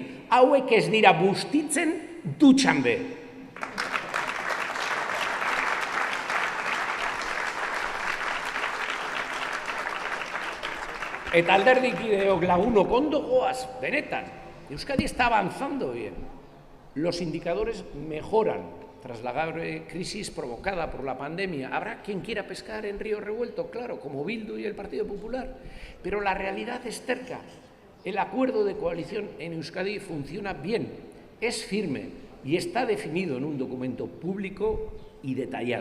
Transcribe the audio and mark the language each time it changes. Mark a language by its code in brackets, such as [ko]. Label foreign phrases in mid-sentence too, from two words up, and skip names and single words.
[eu] Hauek ez dira bustitzen dutxan be. Eta alderdikideok lagunok ondo goaz, benetan. [es] Euskadi está avanzando bien. Los indicadores mejoran tras la grave crisis provocada por la pandemia. Habrá quien quiera pescar en río revuelto, claro, como Bildu y el Partido Popular. Pero la realidad es cerca. El acuerdo de coalición en Euskadi funciona bien, es firme y está definido en un documento público y detallado.